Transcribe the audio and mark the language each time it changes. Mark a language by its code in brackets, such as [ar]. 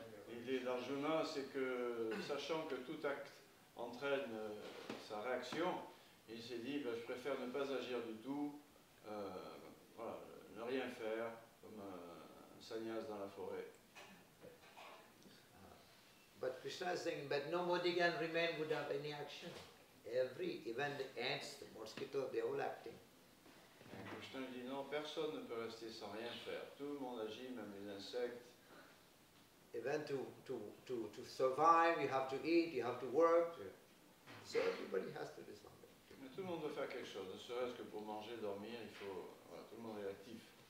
[fr] L'idée d'Arjuna, c'est que, sachant que tout acte entraîne sa réaction, il s'est dit, ben, je préfère ne pas agir du tout, voilà, ne rien faire, comme un sannyas dans la forêt. [en] But Krishna is saying, but nobody can remain without any action. Even the ants, the mosquitoes, they're all acting. [fr] Et Krishna dit, non, personne ne peut rester sans rien faire. Tout le monde agit, même les insectes. [en] Even to survive, you have to eat, you have to work. So everybody has to do something. [fr] Mais tout le monde doit faire quelque chose, ne serait-ce que pour manger, dormir, il faut, voilà, tout le monde est actif.